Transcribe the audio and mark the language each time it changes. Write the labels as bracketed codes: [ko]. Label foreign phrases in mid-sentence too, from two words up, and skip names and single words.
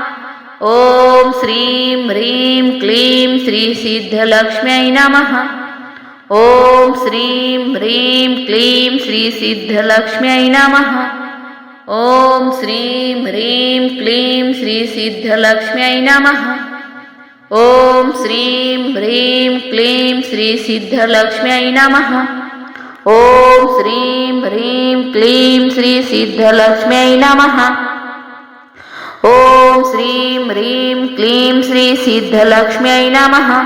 [sa] ॐ श्रीं ह्रीं क्लीं श्री सिद्धलक्ष्म्यै नमः। ॐ श्रीं ह्रीं क्लीं श्री सिद्धलक्ष्म्यै नमः। ॐ श्रीं ह्रीं क्लीं श्री सिद्धलक्ष्म्यै नमः। ఓం శ్రీం హ్రీం క్లీం శ్రీ సిద్ధలక్ష్మ్యై నమః. ఓం శ్రీం హ్రీం క్లీం శ్రీ సిద్ధలక్ష్మ్యై నమః. ఓం శ్రీం హ్రీం క్లీం శ్రీ సిద్ధలక్ష్మ్యై నమః.